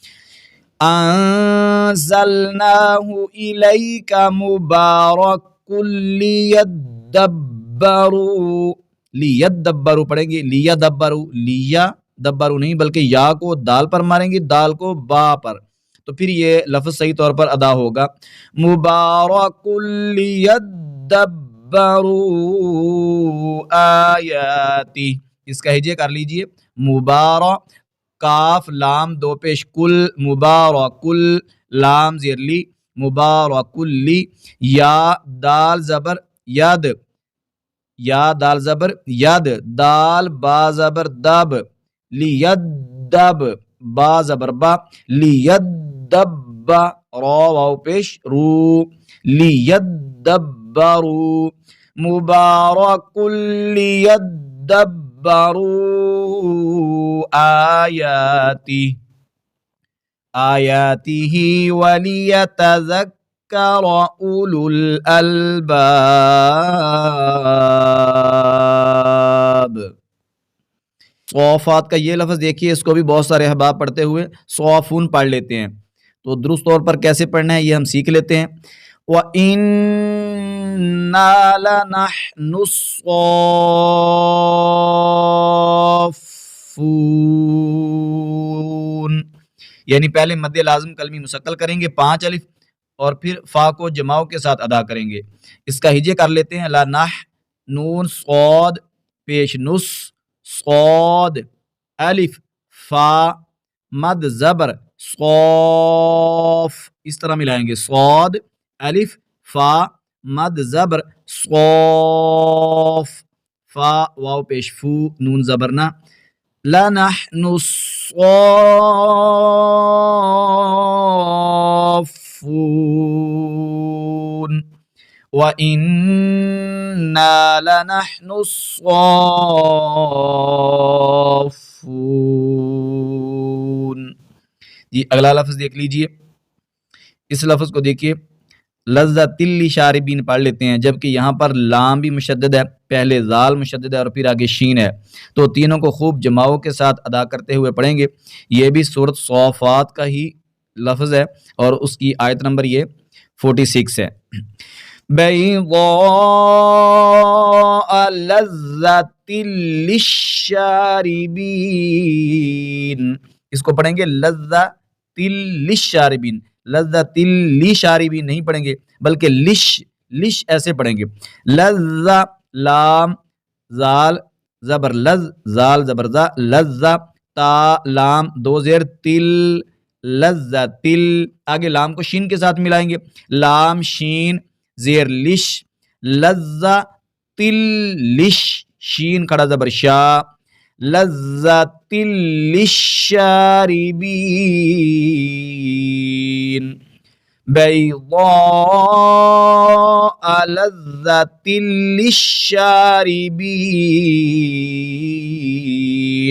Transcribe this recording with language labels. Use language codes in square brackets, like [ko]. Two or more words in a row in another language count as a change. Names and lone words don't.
[ar] انزلناہ الیک مبارک لیدبروا، [ur] لیدبروا پڑھیں گے، لیدبروا، لیا دبروا نہیں بلکہ یا کو دال پر ماریں گے، دال کو با پر، تو پھر یہ لفظ صحیح طور پر ادا ہوگا، [ar] مبارک لیدبروا آیاتی۔ [ur] اس کا ہجے کر لیجئے، مبارک، کاف لام دو پیش کل، مبارک لام زیر لی، مبارک لی، یا دال زبر ید، یا دال زبر ید، دال با زبر دب، لیدب، با زبر با، لیدب، را واو پیش رو، [ar] لیدبروا، مبارک لیدبروا آیاتی، آیاتہ ولیتذکر اولو الالباب۔ [ur] صوفات کا یہ لفظ دیکھیے، اس کو بھی بہت سارے احباب پڑھتے ہوئے صوفون پڑھ لیتے ہیں، تو درست طور پر کیسے پڑھنا ہے یہ ہم سیکھ لیتے ہیں۔ [ar] وَإِنَّا لَنَحْنُ الصَّافُّونَ، [ur] یعنی پہلے مد لازم کلمی مسکل کریں گے 5 الف اور پھر فا کو جماؤ کے ساتھ ادا کریں گے۔ اس کا ہجے کر لیتے ہیں، لنح، نون صاد پیش نس، صاد الف فا مد زبر صوف، اس طرح ملائیں گے، صاد الف فا مد زبر صوف، فا واو پیش فو نون زبرنا، [ar] لنحن الصافون، وَإِنَّا لَنَحْنُ الصَّافُّونَ۔ [ur] جی اگلا لفظ دیکھ لیجئے، اس لفظ کو دیکھیے، [ar] لذت للشاربین [ur] پڑھ لیتے ہیں جبکہ یہاں پر لام بھی مشدد ہے، پہلے ذال مشدد ہے اور پھر آگے شین ہے، تو تینوں کو خوب جماؤ کے ساتھ ادا کرتے ہوئے پڑھیں گے۔ یہ بھی سورۃ صافات کا ہی لفظ ہے اور اس کی آیت نمبر یہ 46 ہے۔ [ar] بیضاء لذت للشاربین، [ur] اس کو پڑھیں گے [ar] لذت للشاربین، لذت للشاربین [ur] نہیں پڑھیں گے بلکہ لش لش ایسے پڑھیں گے. لذ لام زال زبر لذ زال زبر زا لذ تا لام دو زیر تل لذ تل. آگے لام کو شین کے ساتھ ملائیں گے. لام شین زیر لش لذ تل لش شین کھڑا زبر شا [ar] لذت للشاربین بیضاء لذت للشاربین.